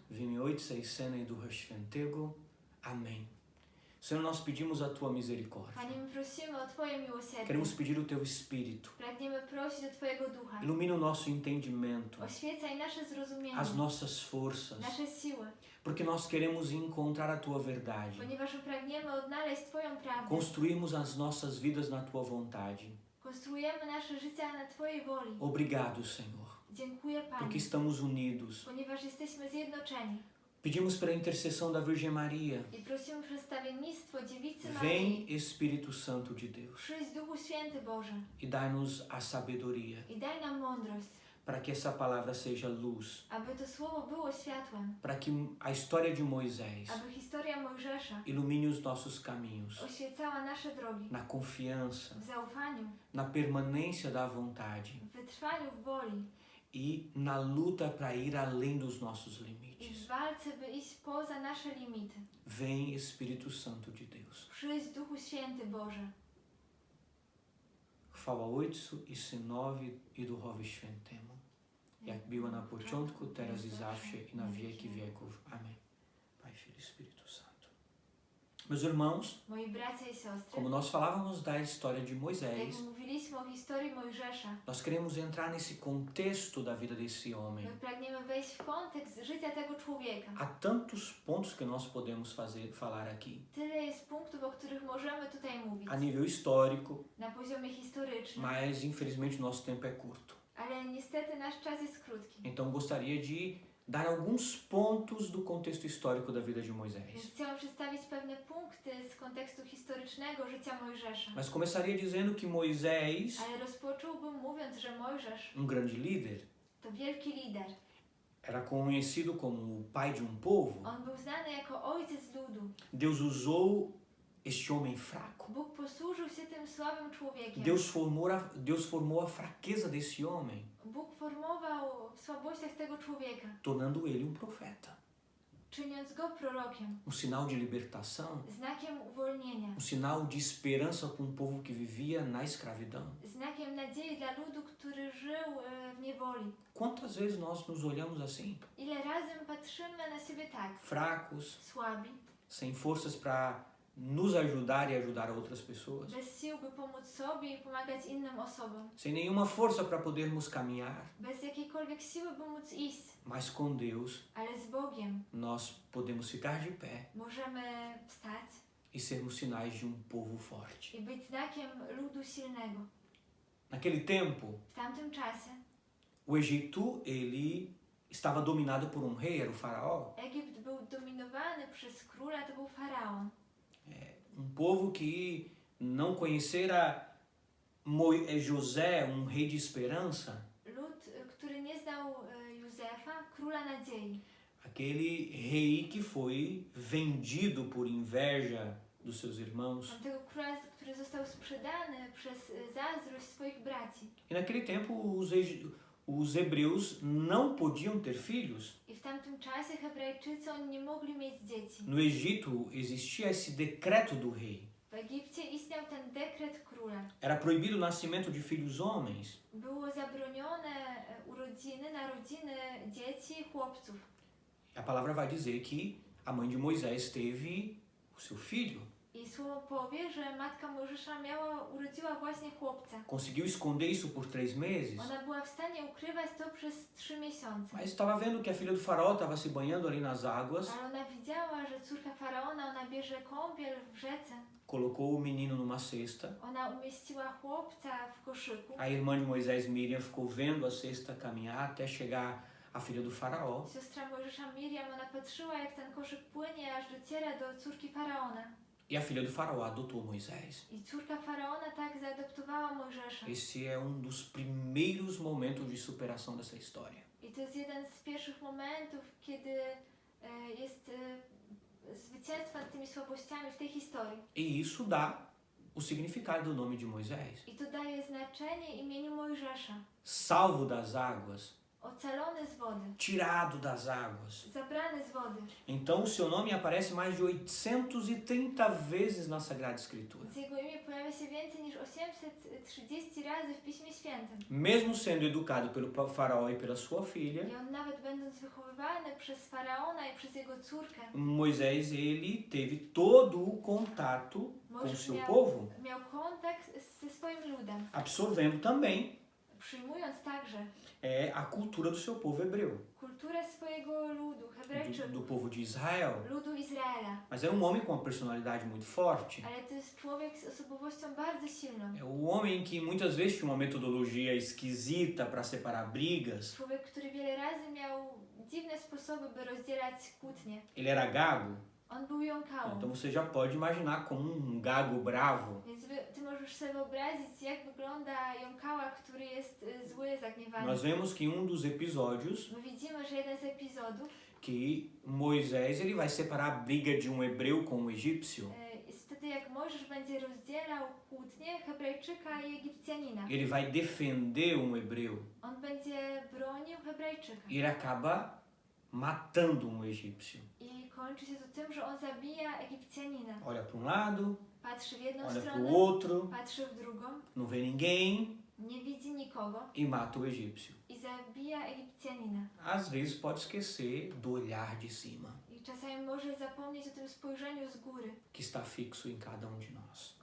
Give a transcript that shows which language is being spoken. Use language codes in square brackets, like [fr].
[pl] W imię Ojca i Syna i Ducha Świętego. [pt] Amém. Senhor, nós pedimos a Tua misericórdia. [pl] Panie, my prosimy o Twoje miłosierdzie. [pt] Queremos pedir o Teu Espírito. [pl] Pragniemy prosić o Twojego Ducha. [pt] Ilumina o nosso entendimento, [pl] Oświecaj nasze zrozumienie, [pt] as nossas forças, [pl] nasze siły, [pt] porque nós queremos encontrar a Tua verdade, [pl] ponieważ pragniemy odnaleźć Twoją prawdę. [pt] construirmos as nossas vidas na Tua vontade. [pl] Konstruujemy nasze życia na Twojej woli. [pt] Obrigado, Senhor, [pl] Dziękuję Panie, [pt] porque estamos unidos. [pl] ponieważ jesteśmy zjednoczeni. [pt] Pedimos pela intercessão da Virgem Maria. [pl] I prosimy przedstawiennictwo Dziewicy [pt] Vem, [pl] Maryi. [pt] Espírito Santo de Deus, [pl] Przyjdź Duchu Święty Boże [pt] e dai-nos a sabedoria, [pl] i daj nam mądrość, [pt] para que essa palavra seja luz, [pl] aby to słowo było światłem, [pt] para que a história de Moisés [pl] aby historia Mojżesza [pt] ilumine os nossos caminhos, [pl] oświecała nasze drogi [pt] na confiança, [pl] w zaufaniu, [pt] na permanência da vontade [pl] w wytrwaniu w woli [pt] e na luta para ir além dos nossos [pl] i [pt] limites. [pl] w walce, by iść poza nasze limity. [pt] Vem, Espírito Santo de Deus. [pl] Przyjdź Duchu Święty Boże. Chwała Ojcu i Synowi i Duchowi Świętemu, jak była na początku, teraz i zawsze i na wieki wieków. Amen. [pt] Pai, Filho e Espírito Santo. Meus irmãos, [pl] Moi bracia i siostry, [pt] como nós falávamos da história de [pl] jak [pt] Moisés, [pl] mówiliśmy o historii Mojżesza, [pt] nós queremos entrar nesse contexto da vida desse homem. [pl] my pragniemy wejść w kontekst życia tego człowieka. [pt] Há tantos pontos que nós podemos falar aqui. [pl] Tyle jest punktów, o których możemy tutaj mówić. [pt] A nível histórico, [pl] Na poziomie historycznym, [pt] mas infelizmente nosso tempo é curto. [pl] ale niestety nasz czas jest krótki. [pt] Então gostaria de dar alguns pontos do contexto histórico da vida de [pl] Więc [pt] Moisés. [pl] chciałam przedstawić pewne punkty z kontekstu historycznego życia Mojżesza. [pt] Mas começaria dizendo que Moisés, [pl] Ale rozpocząłbym mówiąc, że Mojżesz [pt] grande líder, [pl] to wielki lider. [pt] era conhecido como o pai de povo. [pl] On był znany jako ojciec ludu. [pt] Deus usou este homem fraco. [pl] Bóg posłużył się tym słabym człowiekiem. [pt] Deus formou a fraqueza desse homem, [pl] Bóg formował w słabościach tego człowieka, [pt] tornando ele profeta. [pl] czyniąc go prorokiem, [pt] Sinal de libertação, [pl] znakiem uwolnienia, [pt] sinal de esperança para povo que vivia na escravidão. [pl] znakiem nadziei dla ludu, który żył w niewoli. [pt] Quantas vezes nós nos olhamos assim, [pl] Ile razy patrzymy na siebie tak, [pt] fracos, [pl] słabi, [pt] sem forças para nos ajudar e ajudar outras pessoas, [pl] bez sił, by pomóc sobie i pomagać innym osobom, [pt] sem nenhuma força para podermos caminhar, [pl] bez jakiejkolwiek siły, by móc iść, [pt] mas com Deus [pl] ale z Bogiem [pt] nós podemos ficar de pé [pl] możemy wstać [pt] e sermos sinais de povo forte. [pl] i być znakiem ludu silnego. [pt] Naquele tempo, [pl] W tamtym czasie [pt] o Egito ele estava dominado por rei, era o faraó, [pl] Egipt był dominowany przez króla, to był faraon. [pt] Povo que não conhecera José, rei de esperança, [pl] Lud, który nie znał Józefa, króla nadziei. [pt] aquele rei que foi vendido por inveja dos seus irmãos. [pl] Tamtego króla, który został sprzedany przez zazdrość swoich braci. [pt] E naquele tempo os hebreus não podiam ter filhos. [pl] I w tamtym czasie Hebrajczycy oni nie mogli mieć dzieci. [pt] No Egito existia esse decreto do rei. [pl] W Egipcie istniał ten dekret króla. [pt] Era proibido o nascimento de filhos homens. [pl] Było zabronione narodziny dzieci, chłopców. [pt] A palavra vai dizer que a mãe de Moisés teve o seu filho. [pl] I słowo powie, że matka Mojżesza urodziła właśnie chłopca. [pt] Conseguiu esconder isso por 3 meses. [pl] Ona była w stanie ukrywać to przez 3 miesiące. [pt] Mas estava vendo que a filha do faraó estava se banhando ali nas águas. [pl] Ale ona widziała, że córka faraona, ona bierze kąpiel w rzece. [pt] Colocou o menino numa cesta. [pl] Ona umieściła chłopca w koszyku. [pt] A irmã de Moisés, Miriam, ficou vendo a cesta caminhar até chegar a filha do faraó. [pl] Siostra Mojżesza Miriam, ona patrzyła, jak ten koszyk płynie, aż dociera do córki faraona. [pt] E a filha do faraó adotou Moisés. [pl] I córka faraona tak zaadoptowała Mojżesza. [pt] Esse é dos primeiros momentos de superação dessa história. [pl] I to jest jeden z pierwszych momentów, kiedy jest zwycięstwo nad tymi słabościami w tej historii. [pt] E isso dá o significado do nome de Moisés. [pl] I to daje znaczenie imieniu Mojżesza. [pt] Salvo das águas, [pl] Ocalony z wody, [pt] tirado das águas. [pl] zabrany z wody. [pt] Então o seu nome aparece mais de 830 vezes na Sagrada Escritura. [pl] Więc jego imię pojawia się więcej niż 830 razy w Piśmie Świętym. [pt] Mesmo sendo educado pelo faraó e pela sua filha, [pl] I on nawet będąc wychowywany przez faraona i przez jego córkę, [pt] Moisés ele teve todo o contato com o [pl] Mojżesz [pt] seu povo, [pl] miał kontakt ze swoim ludem, [pt] absorvendo também [pl] przyjmując także [pt] a cultura do seu povo hebreu, [pl] kulturę swojego ludu, [pt] do [pl] Hebrajczyków, [pt] povo de Israel. [pl] ludu Izraela. [pt] Mas era homem com uma personalidade muito forte. [pl] Ale to jest człowiek z osobowością bardzo silną. [pt] É homem que muitas vezes tinha uma metodologia esquisita para separar brigas. [pl] Człowiek, który wiele razy miał dziwne sposoby, by rozdzielać kłótnie. [pt] Ele era gago. [pl] On był jąkałą. [pt] Então você já pode imaginar como gago bravo. [pl] Więc ty możesz sobie wyobrazić, jak wygląda jąkała, który jest zły, zagniewany. [pt] Nós vemos que dos episódios [pl] My widzimy, że jeden z epizodów [pt] que Moisés ele vai separar a briga de hebreu com egípcio. [pl] jest wtedy, jak Mojżesz będzie rozdzielał kłótnie Hebrajczyka i Egipcjanina. [pt] Ele vai defender hebreu. [pl] On będzie bronił Hebrajczyka. [pt] E ele acaba matando egípcio. [pl] I kończy się to tym, że on zabija Egipcjanina. [pt] Olha para lado, [pl] Patrzy w jedną [pt] olha para [pl] stronę, [pt] o outro, [pl] patrzy w drugą, [pt] não vê ninguém [pl] nie widzi nikogo [pt] e mata o egípcio. [pl] i zabija Egipcjanina. [pt] Às vezes pode esquecer do olhar de cima. [pl] I czasami może zapomnieć o tym spojrzeniu z góry, [pt] que está fixo em cada de nós.